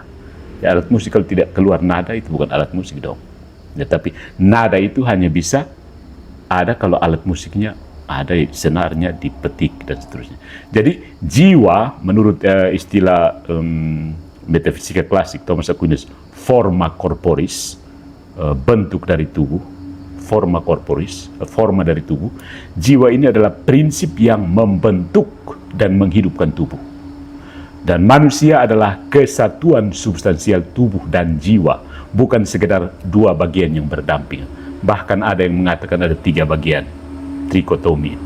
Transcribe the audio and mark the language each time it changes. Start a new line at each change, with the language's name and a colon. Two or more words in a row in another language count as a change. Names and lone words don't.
Indonesian: Ya, alat musik kalau tidak keluar nada itu bukan alat musik dong. Ya, tapi nada itu hanya bisa ada kalau alat musiknya ada, senarnya dipetik dan seterusnya. Jadi jiwa menurut istilah metafisika klasik Thomas Aquinas,
Latin: forma corporis,
Indonesian: bentuk dari tubuh,
Latin: forma corporis,
Indonesian: forma dari tubuh. Jiwa ini adalah prinsip yang membentuk dan menghidupkan tubuh. Dan manusia adalah kesatuan substansial tubuh dan jiwa, bukan sekedar dua bagian yang berdampingan. Bahkan ada yang mengatakan ada 3 bagian, trikotomi itu.